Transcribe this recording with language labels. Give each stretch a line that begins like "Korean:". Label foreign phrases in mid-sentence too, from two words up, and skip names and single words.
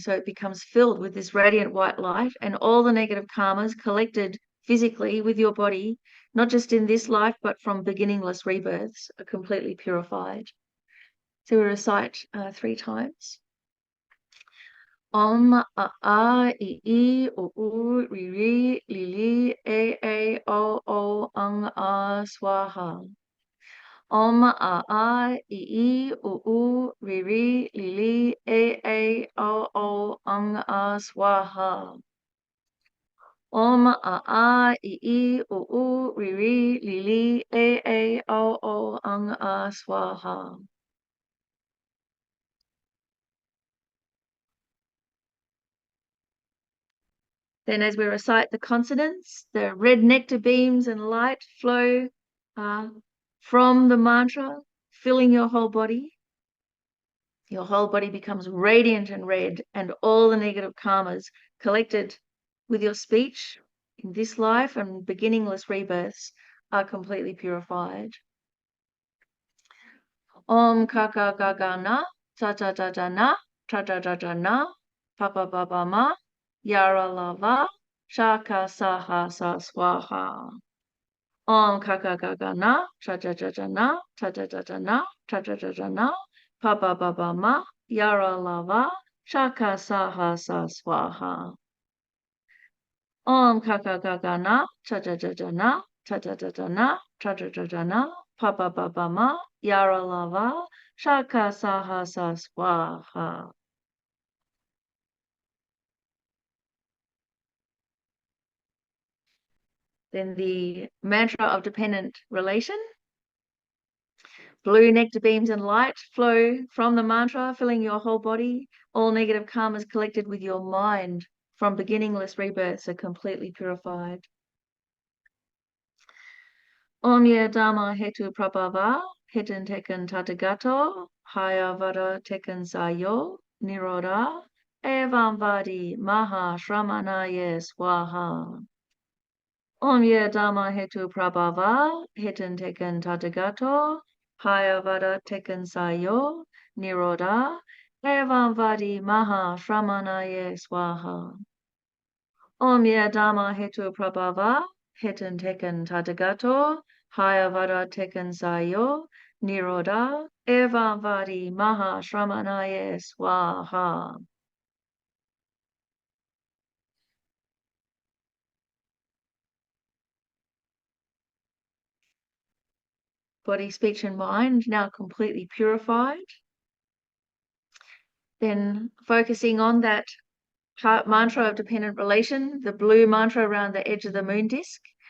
English: So it becomes filled with this radiant white light, and all the negative karmas collected physically with your body, not just in this life, but from beginningless rebirths, are completely purified. So we recite 3 times.
Sanskrit: Om a I u u ri ri li li a o ang a swaha. Om a I u u ri ri li li a o ang a swaha. Om a I u u ri ri li li a o ang a swaha.
English: Then as we recite the consonants, the red nectar beams and light flow from the mantra, filling your whole body. Your whole body becomes radiant and red, and all the negative karmas collected with your speech in this life and beginningless rebirths are completely purified.
Sanskrit: Om kaka gaga na, ta ta ta ta na, ta ta ta ta na, papa baba ma, yara lava, shaka saha sa swaha. Om kaka kaka na, cha cha cha cha na, cha cha cha cha na, cha cha cha cha na, pa pa pa pa ma, yara lava, shaka saha sa swaha. Om kaka kaka na, cha cha cha cha na, cha cha cha cha na, cha cha cha cha na, pa pa pa pa ma, yara lava, shaka saha sa swaha.
English: Then the mantra of dependent relation. Blue nectar beams and light flow from the mantra, filling your whole body. All negative karmas collected with your mind from beginningless rebirths are completely purified.
Sanskrit: Om Ye Dharma Hetu Prabhava, Hetan Tekan Tatagato, Hayavada Tekan Sayo, Niroda, Evam Vadi Maha Shramanaye Swaha. Om Ye Dharma Hetu Prabhava, Hetan Tekan Tatagato, Hayavada Tekan Sayo, Niroda, Evam Vadi Maha Shramanaye Swaha. Om Ye Dharma Hetu Prabhava, Hetan Tekan Tatagato, Hayavada Tekan Sayo, Niroda, Evam Vadi Maha Shramanaye Swaha.
English: Body, speech, and mind now completely purified. Then focusing on that heart mantra of dependent relation, the blue mantra around the edge of the moon disk.